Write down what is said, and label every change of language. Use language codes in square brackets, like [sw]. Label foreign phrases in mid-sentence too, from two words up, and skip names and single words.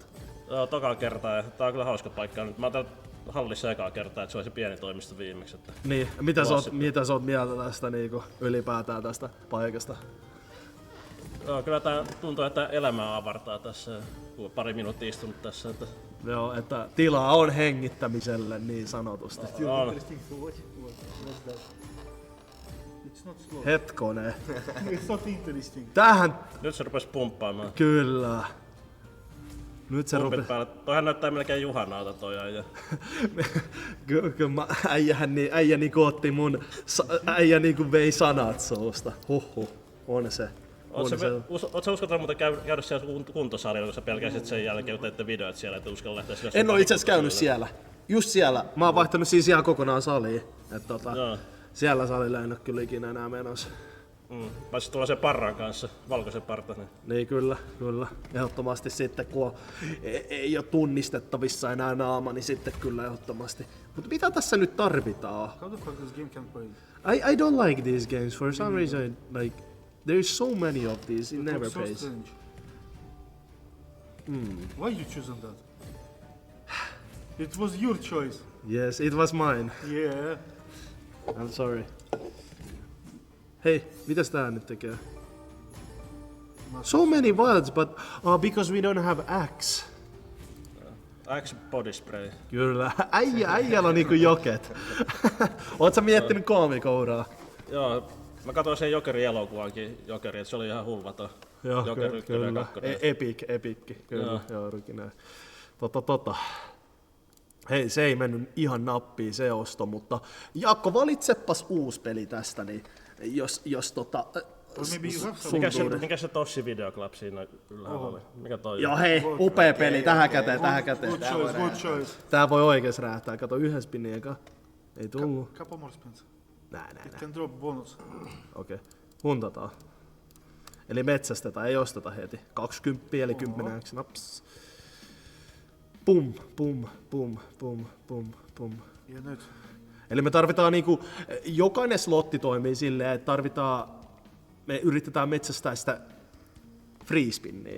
[fi] Joo, toka kertaa ja tää on kyllä hauska paikka nyt. Mä oon täällä hallissa ekaa kertaa, että se oli se pieni toimisto viimeksi. Että... Niin, mitä sä oot mieltä tästä niinku ylipäätään tästä paikasta? Joo, kyllä tää tuntuu, että elämää avartaa tässä, kun on pari minuuttia istunut tässä. Että... Joo, että tilaa on hengittämiselle niin sanotusti. On. [en] It's not slow. [fi] Hetkonen. [en] It's not interesting. [fi] Tähän Nyt se rupes pumppaamaan. kyllä. Nyt se Pumpit päällä. Toihan näyttää melkein Juhanalta toi äijä. Kyllä äijä niinku otti äijä niinku vei sanat suusta. Huhhuh, on se. Oot sä uskaltanut muuten käydä siellä kuntosalilla, kun sä pelkäsit sen jälkeen, kun teitte videot siellä, että uskalla lähteä siellä? En oo itse asiassa käynyt siellä. Just siellä. Mä oon vaihtanut siis ihan kokonaan saliin. Siellä salilla en oo kyllä ikinä enää menossa. Pääsit tuolla sen parran kanssa, valkoisen parta. Niin kyllä. Ehdottomasti sitten kun ei oo tunnistettavissa enää naama, niin sitten kyllä ehdottomasti. Mutta mitä tässä nyt tarvitaan? [en] How the fuck this game can play? I don't like these games for some reason. Like there's so many of these, it never So pays. strange. Why you chosen that? It was your choice. Yes, it was mine. Yeah. I'm sorry. [fi] Hei, mitäs tää nyt tekee? [en] So many wilds, but because we don't have axe. Axe body spray. [fi] Kyllä, äijällä on niinku joket. Oot sä miettinyt koomikouraa? Joo, mä katsoin sen Jokerin elokuvankin, Jokeri, että se oli ihan hulvaton. Joo, Joker 1 ja 2. Epikki, kyllä, joo, rukin näin. Hei, se ei mennyt ihan nappiin se osto, mutta Jaakko, valitsepas uusi peli tästä, niin jos Mikä se Tossi Video Club siinä ylhäällä oli? Mikä toi? Joo, hei, upea peli, tähän käteen. [en] Good choice. [fi] Tää voi oikees räjähtää, kato yhden spinnin eka. Ei tullu. [en] Couple more spins. [fi] Näin. [en] Can drop bonus. [fi] Okei, huntataan. Eli metsästetään, ei osteta heti. 20 eli 10 x naps. Pum. Ja nyt. Eli me tarvitaan niinku, jokainen slotti toimii silleen, että me yritetään metsästää sitä freespinniä.